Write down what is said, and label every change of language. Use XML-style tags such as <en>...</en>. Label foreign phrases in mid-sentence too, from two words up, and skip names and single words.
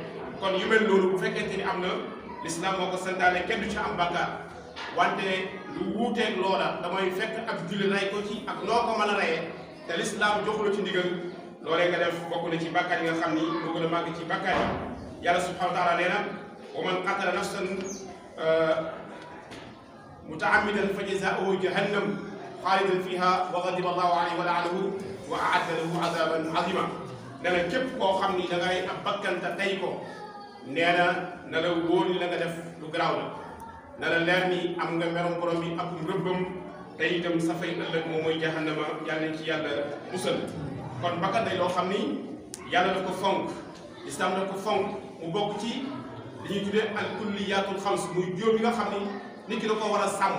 <wo>kon yu mel loolu bu fekkente ni am na l'islam moo ko santaane kenn du ci am bakkaar wante lu wuuteeg loola damay fekk ak julli rey ko ci ak noo ko mën a reyee te l'islam joxu la ci ndigal loolee nga def bokk na ci bakkaar yi nga xam ni moo gën a màgg ci bakkaar yi.</wo> <ar>yàlla سبحانه وتعالى</ar> <wo>nee na</wo> <ar>ومن قتل نفسا متعمدا فجزاؤه جهنم خالدا فيها وغضب الله عليه ولعنه وأعد له عذابا عظيما.</ar> <wo>nee na képp koo xam ni da ngay ab bakkanta tey ko nee na la wóor ni la nga def lu garaaw la na la leer ni am nga merom borom bi ak rëbbam te itam sa fay ëllëg moom mooy jahannama yàlla nañ ci yàlla musal. kon bakkan day loo xam ni yàlla daf ko fonk islam daf ko fonk mu bokk ci li ñuy tuddee</wo> <ar>الكليات الخمس</ar> <wo>muy jóob yi nga xam ni nit ki da ko war a sàmm.</wo>